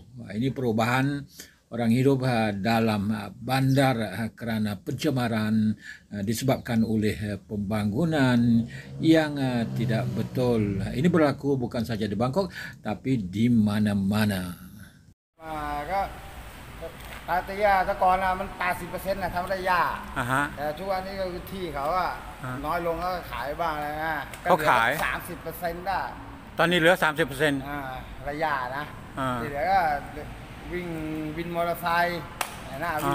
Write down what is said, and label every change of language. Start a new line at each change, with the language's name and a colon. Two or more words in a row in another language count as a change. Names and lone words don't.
Malay: Ini perubahan orang hidup dalam bandar kerana pencemaran disebabkan oleh pembangunan yang tidak betul. Ini berlaku bukan saja di Bangkok tapi di mana-mana.
Thai: ปกติอะแต่ก่อนอะมัน 80%นะทำได้หญ้า ฮะ แต่ทุกวันนี้ก็คือที่เขาอะ อ่า น้อยลงก็ขายบ้างอะไรนะ เขาขาย 30%ได้ ตอนนี้เหลือ 30% ระยะนะ อ่า ที่เหลือก็วิ่งวินมอเตอร์ไซค์นะวิ่ง